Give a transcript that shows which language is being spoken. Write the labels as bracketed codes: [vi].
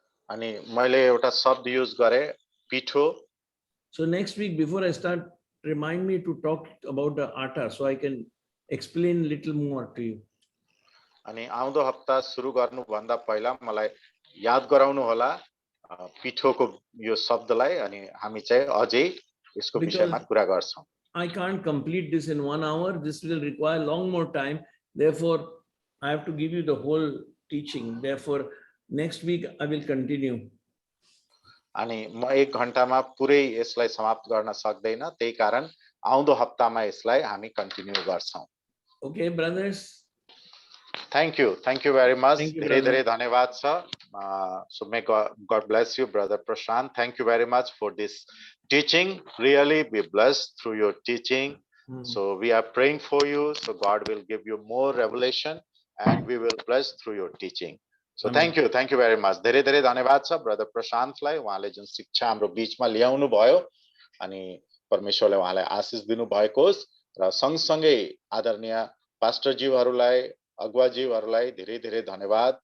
[ne] अनि मैले एउटा शब्द युज गरे पिठो। [en] So next week before I start, remind me to talk about the atta so I can explain little more to you. [ne] अनि आउँदो हप्ता सुरु गर्नु भन्दा पहिला मलाई याद गराउनु होला पिठोको यो शब्दलाई अनि हामी चाहिँ अझै यसको विषयमा कुरा गर्छौं। [en] I can't complete this in 1 hour. This will require long more time. Therefore, I have to give you the whole teaching. Therefore, next week I will continue. [ne] अनि म 1 घण्टामा पुरै यसलाई समाप्त गर्न सक्दैन, त्यही कारण आउँदो हप्तामा यसलाई हामी कन्टिन्यू गर्छौं। [en] Okay, brothers. Thank you very much. [ne] धेरै धेरै धन्यवाद छ। [en] So may God bless you, brother Prashant. Thank you very much for this teaching. Really be blessed through your teaching. So we are praying for you. So God will give you more revelation and we will bless through your teaching. So thank you very much. [ne] धेरै धन्यवाद छ brother प्रशान्तलाई, उहाँले जुन शिक्षा हाम्रो बीचमा ल्याउनु भयो अनि परमेश्वरले उहाँलाई आशीष दिनु भएको होस् र सँगसँगै आदरणीय पास्टरज्यूहरूलाई, अगुवाज्यूहरूलाई धेरै धन्यवाद।